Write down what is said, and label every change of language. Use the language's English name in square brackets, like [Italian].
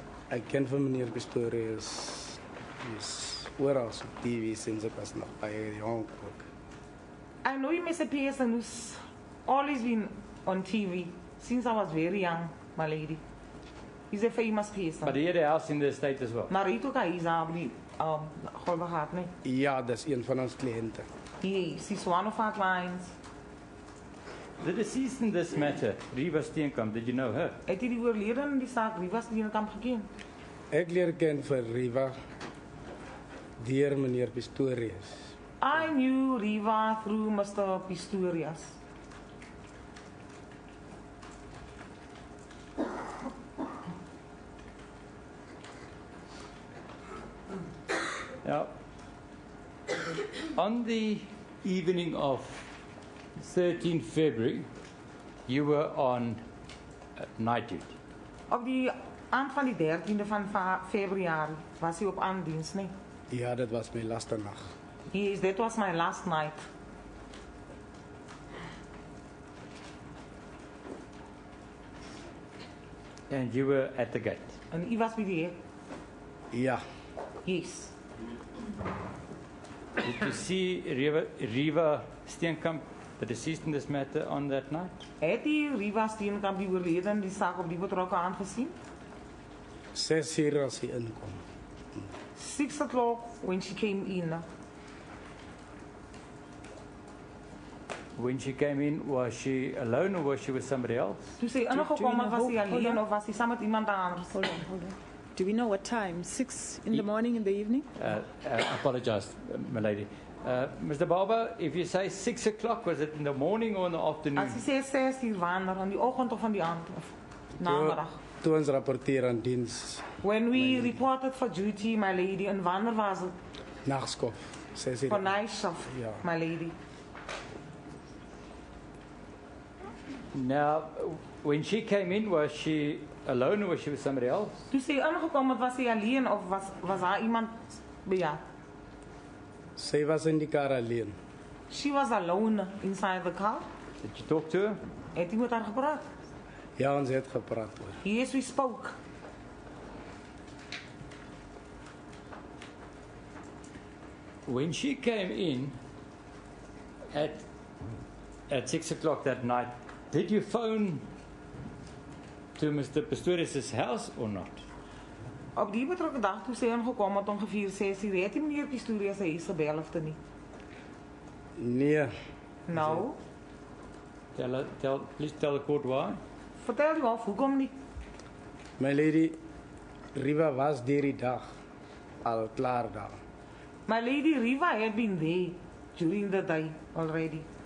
[Afrikaans] Ek ken vir meneer Pistorius. Is oral op TV sinds ek was nog baie jonk ook. [English] I know him as a person who's always been on TV since I was very young, my lady. He's a famous person. But he had a house in the estate as well. [Afrikaans] Maar hy het ook 'n huis daar op die golwe gehad, nee. Ja, dis een van ons kliënte. [English] Yes, he's one of our clients. The deceased in this matter, Riva Steenkamp, did you know her? [Afrikaans] Het jy die oorledene in die saak Riva Steenkamp geken? Ek leer ken vir Riva deur meneer Pistorius. [English] I knew Riva through Mr. Pistorius. Now, on the evening of 13 February, you were on night duty. [Afrikaans] Op die aand van die 13de van Februarie was hy op aandiens, nee. Ja, dit was my laaste nag. [English] Yes, that was my last night. And you were at the gate. [Afrikaans] En hy was by die hek. Ja, [English] Yes. Did you see Riva Steenkamp, the deceased in this matter, on that night? [Afrikaans] Het jy Riva Steenkamp die oorledene in die saak op die betrokke aand gesien? 6 uur as hy inkom. [English] 6 o'clock when she came in. When she came in, was she alone or was she with somebody else? [Afrikaans] Toe sy ingekom het, was sy alleen of was sy saam met iemand anders? [English] Hold on. Do we know what time? 6 in the morning, in the evening? I apologize, my lady. Mr. Barber, if you say 6 o'clock, was it in the morning or in the afternoon? [Afrikaans] As sy sê 6 uur wanneer, in die oggend of in die aand of namiddag. Toe ons rapporteer aan diens, [English] When we reported for duty, my lady, [Afrikaans] en wanneer was het? nagskof, sê sy. [English] For night shift, [Afrikaans] Ja. [English] my lady. Now, when she came in, was she alone or was she with somebody else? [Afrikaans] Toe sy ingekom het, was sy alleen of was daar iemand by haar? Sy was in die kar alleen. [English] She was alone inside the car. Did you talk to her? [Afrikaans] Het jy met haar gepraat? Ja, ons het gepraat oor. [English] Yes, we spoke. When she came in at 6 o'clock that night, did you phone to Mr. Pistorius' house or not? [Afrikaans] Op die betrokke dag toe sy ingekom het ongeveer 6 uur, het die meneer Pistorius sy huis gebel of te nie? Nee, Nou, [English] Please tell the court why. [Afrikaans] vertel jy of, hoekom nie? [English] my lady, [Afrikaans] Riva was deur die dag al klaar daar. [English] My lady Riva had been there during the day already.